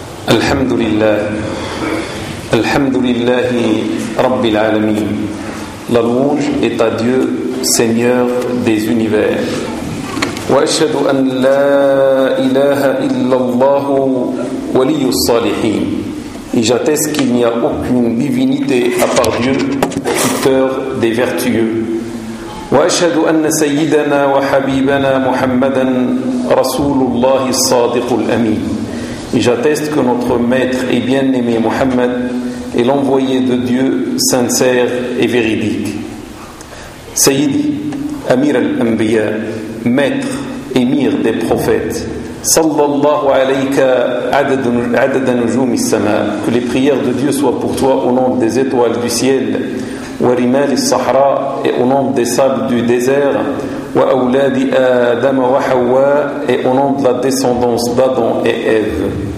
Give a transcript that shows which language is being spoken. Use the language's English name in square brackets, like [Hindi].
[Arabic] الحمد لله الحمد لله رب العالمين [French] La louange est à Dieu, Seigneur des univers. [Arabic] وأشهد أن لا إله إلا الله ولي الصالحين. [French] Et j'atteste qu'il n'y a aucune divinité à part Dieu, tuteur des vertueux. [Arabic] وأشهد أن سيدنا وحبيبنا محمدا رسول الله الصادق الأمين. [French] Et j'atteste que notre maître et bien-aimé Mohammed est l'envoyé de Dieu sincère et véridique. Sayyidi, Amir al-Anbiya, maître, émir des prophètes, [Arabic] sallallahu alayka adada nujoum al-sama, [French] que les prières de Dieu soient pour toi au nombre des étoiles du ciel, [Arabic] wa rimal al-sahra [French] et au nombre des sables du désert, [Arabic] wa awladi adam wa hawa [French] et au nombre de la descendance d'Adam et Ève.